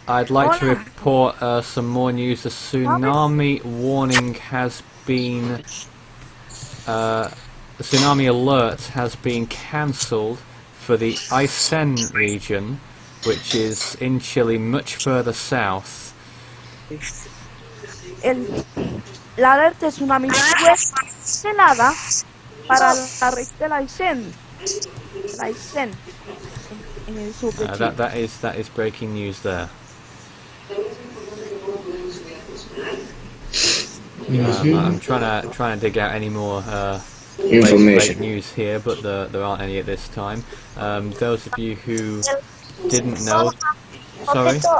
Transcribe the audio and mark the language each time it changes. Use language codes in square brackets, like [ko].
[en] I'd like to report some more news. The tsunami warning has been. The tsunami alert has been cancelled for the Aysén region, which is in Chile, much further south. [es] La alerta de tsunami fue cancelada para la región de Aysén. en el sur de Chile. [en] That is breaking news there. I'm trying to dig out any more late news here, but there aren't any at this time. Those of you who didn't know, sorry.